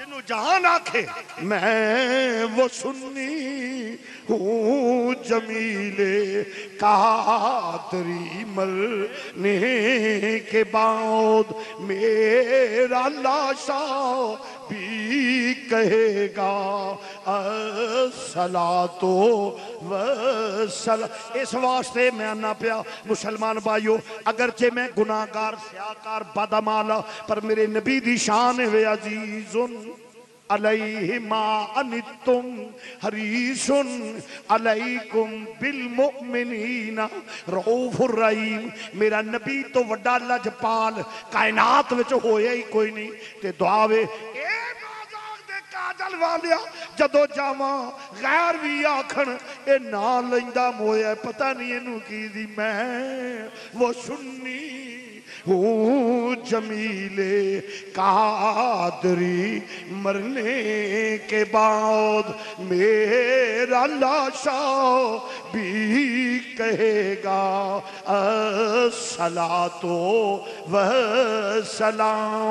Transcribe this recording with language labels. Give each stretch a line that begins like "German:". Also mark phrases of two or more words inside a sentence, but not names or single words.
Punjabi: جنہوں جہان آکھے
Urdu: میں وہ سنی ہوں جمیلِ قادری مرنے کے بعد میرا لاشہ بھی کہے گا
Arabic: الصلاة والسلام.
Punjabi: اس واسطے میں آنا پیا مسلمان بھائیو، اگرچہ میں گناہگار سیاہکار بدمالا، پر میرے نبی دی شان ہے
Arabic: عزيز عليه ما عنتم حريص عليكم بالمؤمنين رءوف رحيم.
Punjabi: میرا نبی تاں وڈا لجپال کائنات وِچ ہویا ای کوئی نہیں. تے دعا وے کجل والیا جدوں جاواں غیر بھی آکھن اے نہ لیندا مویا، پتہ نہیں اینوں کی دی.
Urdu: میں وہ سنی ہوں جمیلِ قادری مرنے کے بعد میرا لاشہ بھی کہے گا
Arabic: الصلاة والسلام.